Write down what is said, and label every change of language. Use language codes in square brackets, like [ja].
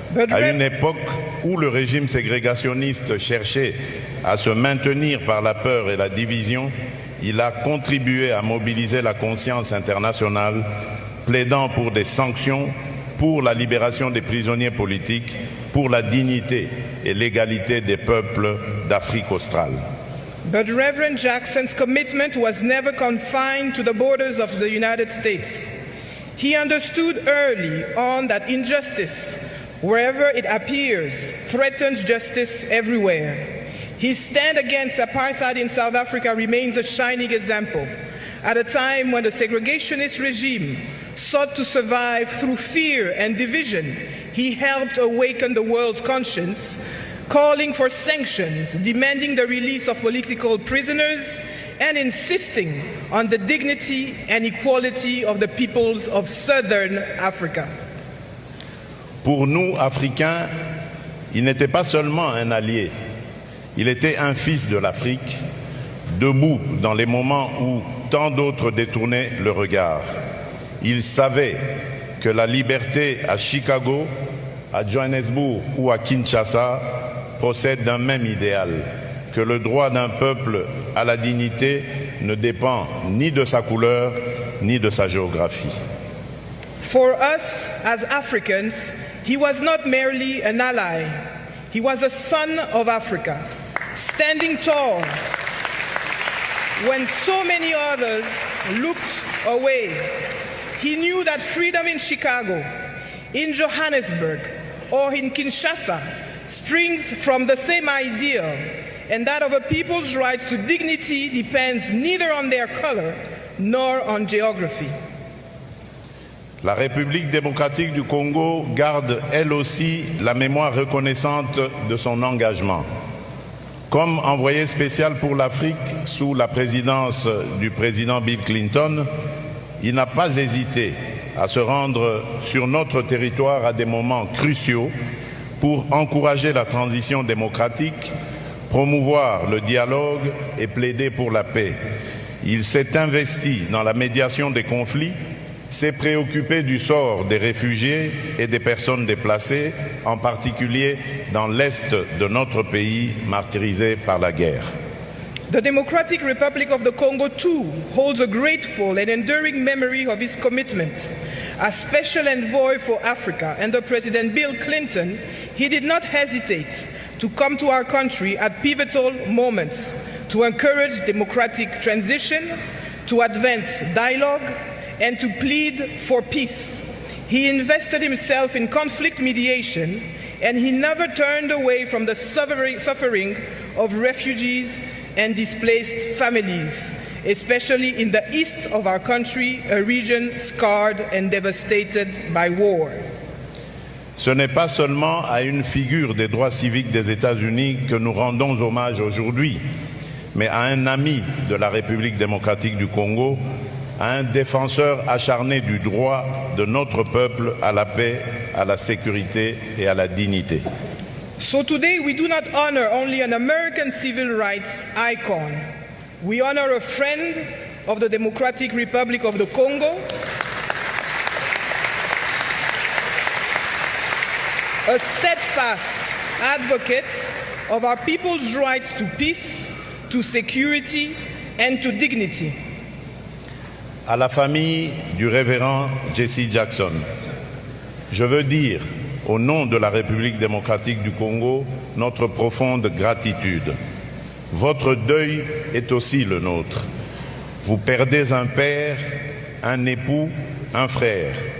[fr] À une époque où le régime ségrégationniste cherchait à se maintenir par la peur et la division, il a contribué à mobiliser la conscience internationale, plaidant pour des sanctions, pour la libération des prisonniers politiques, pour la dignité et l'égalité des peuples d'Afrique australe. [en] But Reverend Jackson's commitment was never confined to the borders of the United States. He understood early on that injustice, wherever it appears, threatens justice everywhere. His stand against apartheid in South Africa remains a shining example. At a time when the segregationist regime sought to survive through fear and division, he helped awaken the world's conscience, calling for sanctions, demanding the release of political prisoners, and insisting on the dignity and equality of the peoples of Southern Africa. [fr] Pour nous, Africains, il n'était pas seulement un allié, il était un fils de l'Afrique, debout dans les moments où tant d'autres détournaient le regard. Il savait que la liberté à Chicago, à Johannesburg ou à Kinshasa procède d'un même idéal, que le droit d'un peuple à la dignité ne dépend ni de sa couleur ni de sa géographie. [en] For us as Africans, he was not merely an ally, he was a son of Africa, standing tall when so many others looked away. He knew that freedom in Chicago, in Johannesburg, or in Kinshasa springs from the same ideal, and that of a people's rights to dignity depends neither on their color nor on geography. [fr] La République démocratique du Congo garde elle aussi la mémoire reconnaissante de son engagement. Comme envoyé spécial pour l'Afrique sous la présidence du président Bill Clinton, il n'a pas hésité à se rendre sur notre territoire à des moments cruciaux pour encourager la transition démocratique, promouvoir le dialogue et plaider pour la paix. Il s'est investi dans la médiation des conflits, s'est préoccupé du sort des réfugiés et des personnes déplacées, en particulier dans l'est de notre pays martyrisé par la guerre. [en] The Democratic Republic of the Congo too holds a grateful and enduring memory of his commitment. As Special Envoy for Africa under President Bill Clinton, he did not hesitate to come to our country at pivotal moments to encourage democratic transition, to advance dialogue, and to plead for peace. He invested himself in conflict mediation, and he never turned away from the suffering of refugees and displaced families, especially in the east of our country, a region scarred and devastated by war. [fr] Ce n'est pas seulement à une figure des droits civiques des États-Unis que nous rendons hommage aujourd'hui, mais à un ami de la République démocratique du Congo, à un défenseur acharné du droit de notre peuple à la paix, à la sécurité et à la dignité. [en] So today we do not honor only an American civil rights icon. We honor a friend of the Democratic Republic of the Congo, a steadfast advocate of our people's rights to peace, to security, and to dignity. [fr] À la famille du révérend Jesse Jackson, je veux dire, au nom de la République démocratique du Congo, notre profonde gratitude. Votre deuil est aussi le nôtre. Vous perdez un père, un époux, un frère.